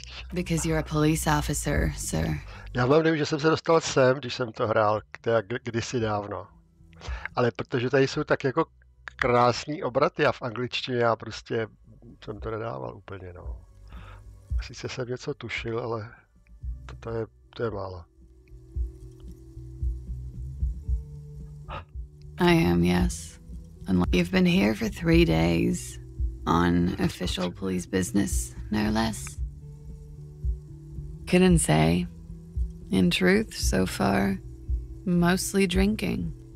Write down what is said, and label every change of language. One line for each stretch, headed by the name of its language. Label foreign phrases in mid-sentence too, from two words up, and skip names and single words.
English: Because you're a police officer, sir.
Czech: Já mám dojem, že jsem se dostal sem, když jsem to hrál, kdysi dávno. Ale protože tady jsou tak jako krásný obraty a v angličtině já prostě jsem to nedával úplně, no. Sice jsem něco tušil, ale to je málo.
English: I am, yes. You've been here for 3 days. On official police business, no less. Couldn't say. In truth, so far, mostly drinking.